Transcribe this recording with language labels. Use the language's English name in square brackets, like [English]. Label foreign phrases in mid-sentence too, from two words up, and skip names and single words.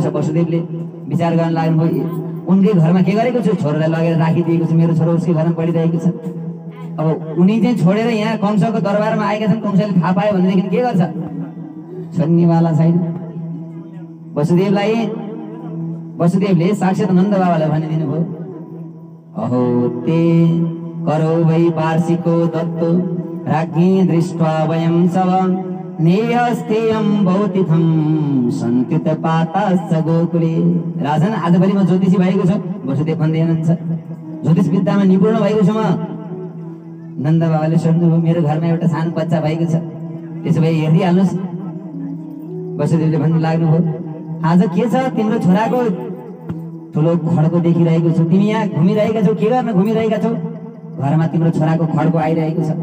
[Nepali] वसुदेवले विचार गर्न लाग्नुभयो, उनकै घरमा के गरेको छु, छोरोलाई लगेर राखिदिएको छु, मेरो छोरो उसकै घरमा पढिरहेको छ। अब उनी चाहिँ छोडेर यहाँ कंसको दरबारमा आएका छन्। कंसले थाहा पायो भनेदेखि के गर्छ, छोड्नेवाला छैन। वसुदेवले साक्षात् नन्द बाबालाई भनिदिनु भयो, [Sanskrit] अहो ते करो वै वार्षिको दत्तो राज्ञी दृष्ट्वा वयं सब नेयस्तेयं भौतिथं सन्त्युत पाताश्च गोकुले। [Nepali] राजन आजभरि म ज्योतिषी भएको छु, वसुदेव भन्दै हुनुहुन्छ, ज्योतिष विद्यामा निपुण भएको छु म। नन्द बाबाले सोध्नुभयो, मेरो घरमा एउटा सानो बच्चा भएको छ, त्यसो भए हेरिहाल्नुहोस्। वसुदेवले भन्नु लाग्नुभयो, आज के छ, तिम्रो छोराको ठुलो खड्को देखिरहेको छु, तिमी यहाँ घुमिरहेका छौ, के गर्न घुमिरहेका छौ, घरमा तिम्रो छोराको खड्को आइरहेको छ।